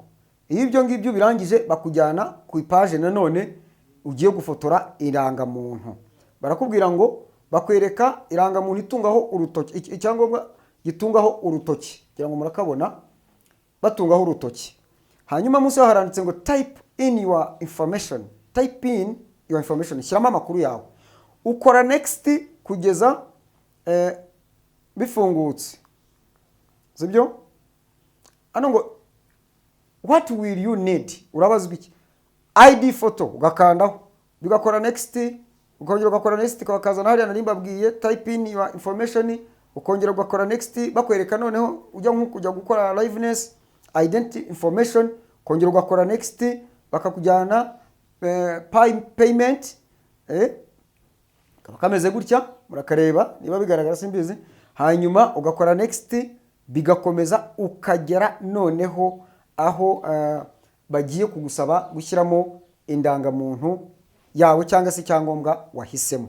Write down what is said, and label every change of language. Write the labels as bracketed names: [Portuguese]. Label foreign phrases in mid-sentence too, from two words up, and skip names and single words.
[Kinyarwanda] Iyo ibyo ngibyo birangije bakujyana ku page nanone ugiye gufotora irangamuntu. Barakubwira ngo bakwereka irangamuntu itungaho urutoki, icyangombwa gitungaho urutoki, kugira ngo murakabona batungaho urutoki. Hanyuma munsi haranditse ngo [English] type in your information. Type in your information, [Kinyarwanda] shyiramo amakuru yawe. Ukora next kugeza bifungutse. Sibyo? Ano ngo [English] what will you need? [Kinyarwanda] Urabazwa iki? [English] ID photo ugakandaho. [Kinyarwanda] Bigakora next, ukongera ugakora next, bakazana hariya nari mbabwiye [English] type in your information, [Kinyarwanda] ukongera ugakora next, bakwereka noneho ujya nko kujya gukora [English] liveness identity information, [Kinyarwanda] ukongera ugakora next, bakakujyana payment, kameze gutya. murakareba niba bigaragara simbizi. Hanyuma ugakora next, bigakomeza ukagera noneho aho bagiye kugusaba gushyiramo indangamuntu yawe cyangwa se icyangombwa wahisemo.